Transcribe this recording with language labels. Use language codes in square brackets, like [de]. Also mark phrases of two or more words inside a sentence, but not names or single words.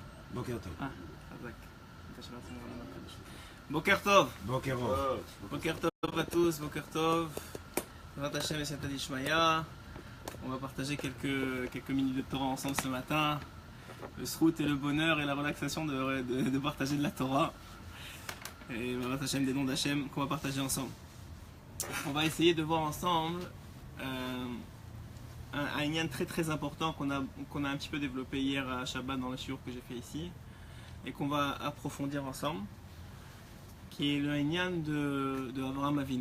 [he] בוקר טוב. חזק. בוקר טוב. בוקר טוב. בוקר טוב [fr] à tous, [he] בוקר טוב. ברוך השם et [arc] סייעתא דשמיא. [fr] On va partager quelques minutes de Torah ensemble ce matin. Le srout et le bonheur et la relaxation de partager de la Torah. Et [he] ברוך השם, [fr] des noms d'Hashem qu'on va partager ensemble. On va essayer de voir ensemble un lien très très important qu'on a un petit peu développé hier à Shabbat dans le shiur que j'ai fait ici et qu'on va approfondir ensemble, qui est le lien de Avraham Avinu.